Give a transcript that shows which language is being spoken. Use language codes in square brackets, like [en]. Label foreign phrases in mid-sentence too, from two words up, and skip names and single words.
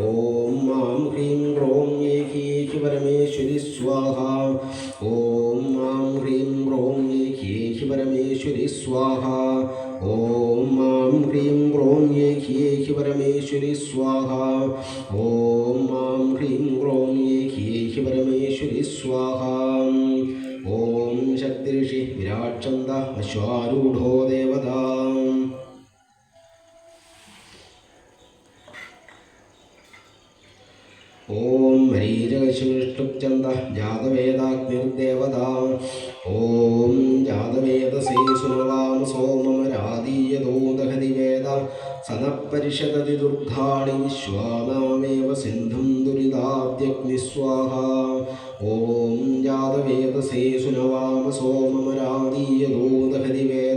[sa] मां ह्रीं ग्रौं येहि परमेश्वरि स्वाहा ॐ मां ह्रीं ग्रौं येहि परमेश्वरि स्वाहा ॐ मां ह्रीं ग्रौं येहि परमेश्वरि स्वाहा ॐ मां ह्रीं ग्रौं येहि परमेश्वरि स्वाहा ॐ शक्तिर्षि विराट्छन्द अश्वारूढो देवता ഓം മരീചകശിഷ്ടുപ്ചന്ദഃ ജാതവേദാഗ്നിർദേവതാ ഓം ജാതവേദസേ സുനവാമ സോമമരാദീയതോ ദഹതി വേദ സനഃപരിഷദതി ദുർഗാണി വിശ്വാനാമേവ സിന്ധും ദുരിതാദ്യഗ്നിസ്വാഹ ഓം ജാതവേദസേ സുനവാമ സോമമരാദീയതോ ദഹതി വേദ